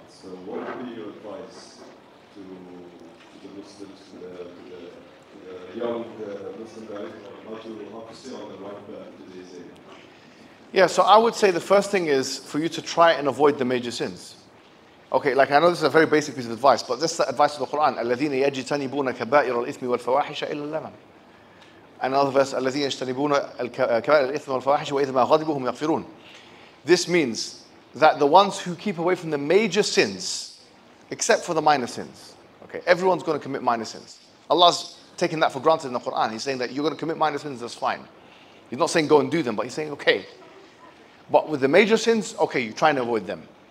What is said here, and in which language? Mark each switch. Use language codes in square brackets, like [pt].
[en] So what would be your advice to the Muslims, to the young Muslim guys, on how to stay on the right path in today's age? Yeah, so I would say the first thing is for you to try and avoid the major sins. Okay, like I know this is a very basic piece of advice, but this is the advice of the Quran. [ar] الَّذِينَ يَجْتَنِبُونَ كَبَائِرَ الْإِثْمِ وَالْفَوَاحِشَ إِلَّا اللَّمَمَ. [en] Another verse, [ar] الَّذِينَ يَجْتَنِبُونَ كَبَائِرَ الْإِثْمِ وَالْفَوَاحِشَ وَإِذَا مَا غَضِبُوا هُمْ يَغْفِرُونَ. [en] This means that the ones who keep away from the major sins, except for the minor sins, okay, everyone's going to commit minor sins. Allah's taking that for granted in the Quran. He's saying that you're going to commit minor sins, that's fine. He's not saying go and do them, but he's saying, okay. But with the major sins, okay, you try and avoid them.